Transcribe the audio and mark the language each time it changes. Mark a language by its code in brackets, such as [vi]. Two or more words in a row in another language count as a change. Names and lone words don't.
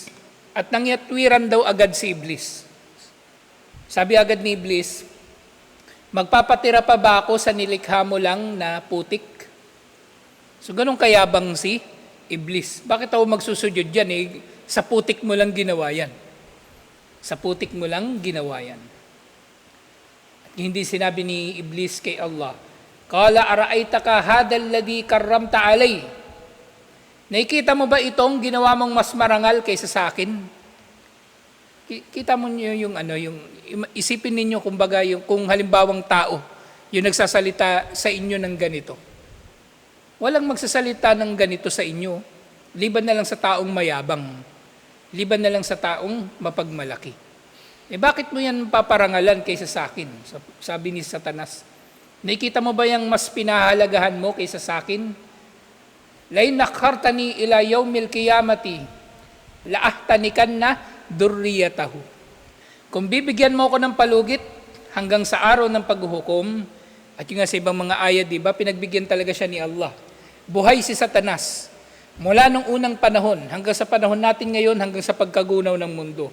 [tl] At nangyatwiran daw agad si Iblis. Sabi agad ni Iblis, magpapatira pa ba ako sa nilikha mo lang na putik? So ganun kayabang si Iblis. Bakit ako magsusujud dyan eh? Sa putik mo lang ginawa yan. Sa putik mo lang ginawa yan. At hindi sinabi ni Iblis kay Allah, [ar] قال أرأيتك هذا الذي كرمت علي. [tl] Nakikita mo ba itong ginawa mong mas marangal kaysa sa akin? Kita mo niyo yung isipin ninyo kumbaga kung halimbawang tao, yung nagsasalita sa inyo ng ganito. Walang magsasalita ng ganito sa inyo, liban na lang sa taong mayabang, liban na lang sa taong mapagmalaki. Bakit mo yan paparangalan kaysa sa akin? Sabi ni Satanas, nakikita mo ba yung mas pinahalagahan mo kaysa sa akin? [ar] لئن أخرتن إلى يوم القيامة لأحتنكن ذريته. [tl] Kung bibigyan mo ako ng palugit hanggang sa araw ng paghuhukom, at yung nga sa ibang mga ayat, di ba, pinagbigyan talaga siya ni Allah. Buhay si Satanas. Mula nung unang panahon, hanggang sa panahon natin ngayon, hanggang sa pagkagunaw ng mundo.